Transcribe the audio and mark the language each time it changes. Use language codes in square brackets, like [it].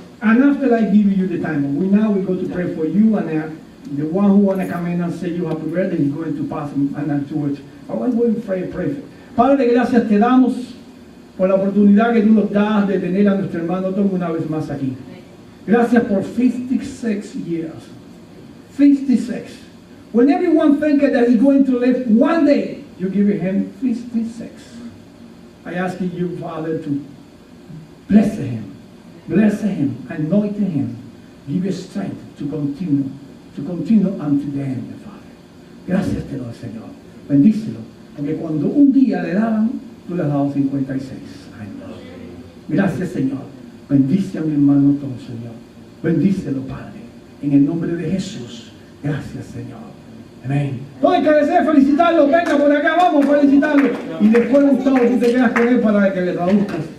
[en] And after I give you the time, we go to pray for you, and the one who want to come in and say you happy birthday is going to pass and afterwards. I want to pray. [es] Padre, gracias te damos por la oportunidad que tú nos das de tener a nuestro hermano Tom una vez más aquí. Gracias por 56 years. 56. [en] When everyone thinks that he's going to live one day, you give him 56. I ask you, Father, to bless him, anoint him, give you strength to continue unto the end, Father. [es] Gracias te doy, Señor. Bendícelo, porque cuando un día le daban, tú le has dado 56 años. Gracias, Señor. Bendice a mi hermano Tom, Señor. Bendícelo, Padre. En el nombre de Jesús. Gracias, Señor. Amén. Todo hay que desea felicitarlo. Venga por acá, vamos a felicitarlo. Y después, Gustavo, tú te quedas con él para que le traduzcas.